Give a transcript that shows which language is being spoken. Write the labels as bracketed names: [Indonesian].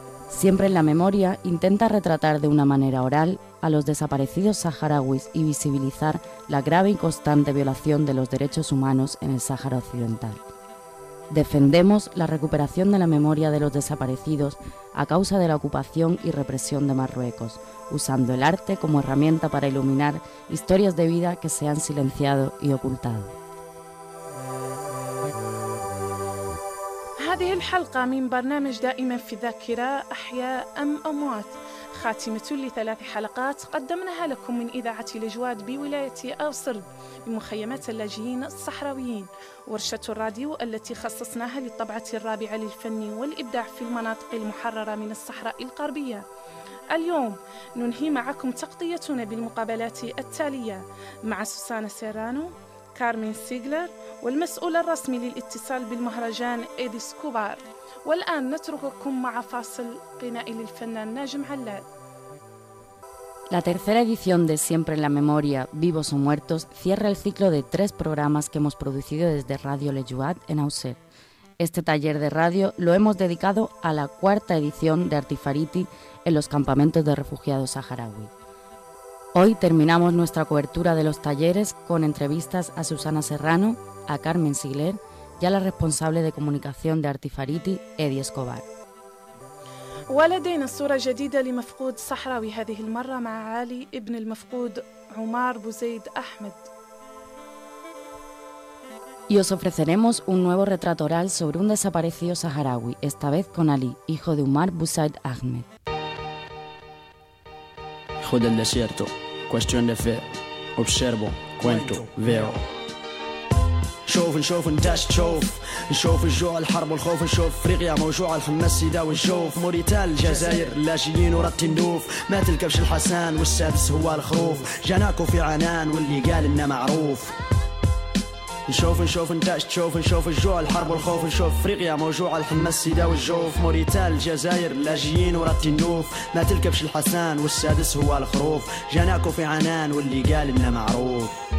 [Spanish] Siempre en la memoria intenta retratar de una manera oral a los desaparecidos saharauis y visibilizar la grave y constante violación de los derechos humanos en el Sáhara Occidental. Defendemos la recuperación de la memoria de los desaparecidos a causa de la ocupación y represión de Marruecos, usando el arte como herramienta para iluminar historias de vida que se han silenciado y ocultado. [Arabic] هذه الحلقة من برنامج دائما في الذاكرة أحياء أم أموات. خاتمة لثلاث حلقات قدمناها لكم من إذاعة لجواد بولاية أوسر بمخيمات اللاجئين الصحراويين، ورشة الراديو التي خصصناها للطبعة الرابعة للفن والإبداع في المناطق المحررة من الصحراء الغربية. اليوم ننهي معكم تغطيتنا بالمقابلات التالية مع سوسانا سيرانو، كارمين سيغلر، والمسؤول الرسمي للاتصال بالمهرجان إيديس كوبار. والآن نترككم مع فاصل غنائي للفنان ناجم علال. [Spanish] La tercera edición de Siempre en la Memoria, Vivos o Muertos, cierra el ciclo de tres programas que hemos producido desde Radio Lejuat en Auxerre. Este taller de radio lo hemos dedicado a la cuarta edición de Artifariti en los campamentos de refugiados saharaui. Hoy terminamos nuestra cobertura de los talleres con entrevistas a Sousana Serrano, a Carmen Sigler y a la responsable de comunicación de Artifariti, Eddie Escobar. [Arabic] ولدينا صورة جديدة لمفقود صحراوي هذه المرة مع علي ابن المفقود عمار بوزيد أحمد. [Spanish] Y os ofreceremos un nuevo retrato oral sobre un desaparecido saharaui, esta vez con Ali, hijo de Umar Bouzaid Ahmed. Hijo del desierto, cuestión de fe. Observo, cuento, veo. [Arabic] شوف نشوف انتاش تشوف نشوف الجوع الحرب والخوف نشوف افريقيا موجوع الحمس سيدا والجوف موريتال الجزائر لاجئين ورد تندوف مات الكبش الحسان والسادس هو الخروف جناكو في عنان واللي قال انه معروف نشوف نشوف انتاش تشوف نشوف الجوع الحرب والخوف نشوف افريقيا موجوع الحمس سيدا والجوف موريتال الجزائر لاجئين ورد تندوف مات الكبش الحسان والسادس هو الخروف جناكو في عنان واللي قال انه معروف